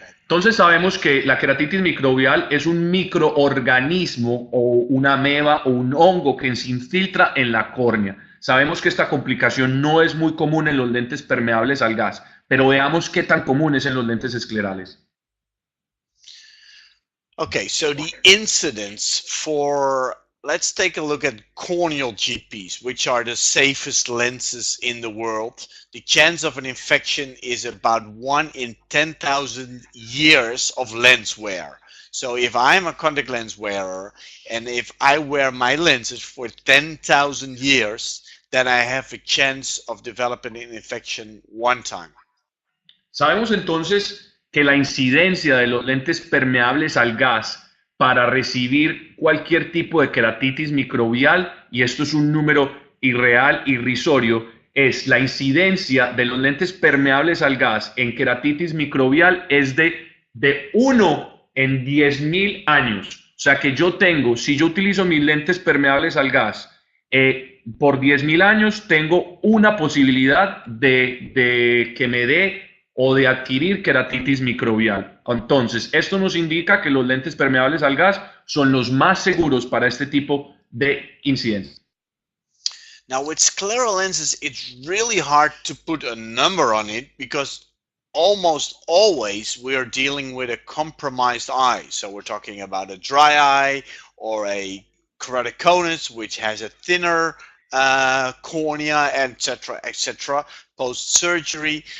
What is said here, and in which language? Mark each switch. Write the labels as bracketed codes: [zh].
[es] Entonces sabemos que la queratitis microbial es un microorganismo o una ameba o un hongo que se infiltra en la córnea. Sabemos que esta complicación no es muy común en los lentes permeables al gas, pero veamos qué tan común es en los lentes esclerales. [en] Okay, so the incidence for, let's take a look at corneal GPs, which are the safest lenses in the world. The chance of an infection is about 1 in 10,000 years of lens wear. So if I'm a contact lens wearer and if I wear my lenses for 10,000 years, then I have a chance of developing an infection one time. [es] Sabemos entonces que la incidencia de los lentes permeables al gas para recibir cualquier tipo de queratitis microbial, y esto es un número irreal, irrisorio, es la incidencia de los lentes permeables al gas en queratitis microbial es de 1 en 10.000 años. O sea que si yo utilizo mis lentes permeables al gas por 10.000 años, tengo una posibilidad de que me dé o de adquirir queratitis microbial. Entonces, esto nos indica que los lentes permeables al gas son los más seguros para este tipo de incidencias. [en] Now with scleral lenses, it's really hard to put a number on it because almost always we are dealing with a compromised eye. So we're talking about a dry eye or a keratoconus, which has a thinner cornea, etc., post-surgery.